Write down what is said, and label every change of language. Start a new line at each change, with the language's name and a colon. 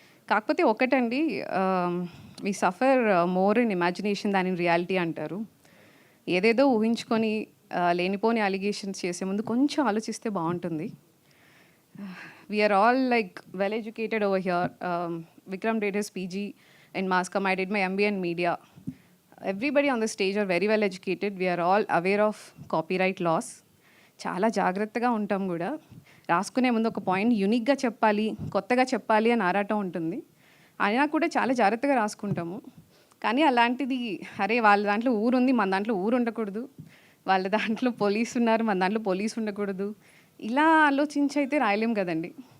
Telugu: కాకపోతే ఒకటండి,
English: we suffer more in imagination than in reality
Telugu: అంటారు. ఏదేదో ఊహించుకొని లేనిపోని అలిగేషన్స్ చేసే ముందు కొంచెం ఆలోచిస్తే బాగుంటుంది.
English: We are all like well educated over here. Vikram did his PG in mass comm, I did my MBA in media. Everybody on the stage are very well educated. We are all aware of copyright laws.
Telugu: చాలా జాగ్రత్తగా ఉంటాం కూడా. రాసుకునే ముందు ఒక point యూనిక్గా చెప్పాలి, కొత్తగా చెప్పాలి అని ఆరాటం ఉంటుంది. అయినా కూడా చాలా జాగ్రత్తగా రాసుకుంటాము. కానీ అలాంటిది, అరే వాళ్ళ దాంట్లో ఊరుంది, మన దాంట్లో ఊరు ఉండకూడదు, వాళ్ళ దాంట్లో పోలీసు ఉన్నారు, మన దాంట్లో పోలీసు ఉండకూడదు, ఇలా ఆలోచించి అయితే రాయలేం కదండి.